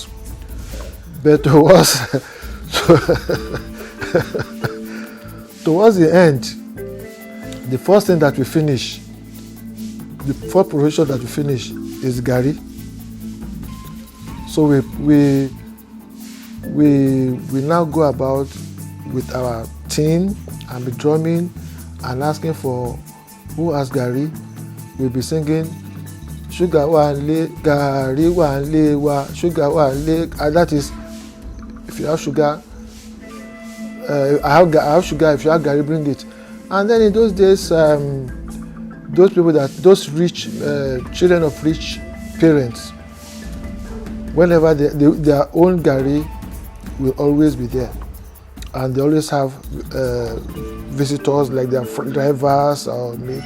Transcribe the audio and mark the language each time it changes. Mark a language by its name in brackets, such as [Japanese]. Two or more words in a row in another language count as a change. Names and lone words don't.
[English] But towards the end, the first thing that we finish, the first provision that we finish is gari. So we now go about with our team and be drumming and asking for who has gari. We'll be singing [Akan] sugar one le, gari one le wa, sugar one le, [English] and that is, if you have sugar, I have sugar, if you have gari, bring it. And then in those days, those rich children of rich parents, whenever their own gari will always be there, and they always have visitors like their drivers or mates.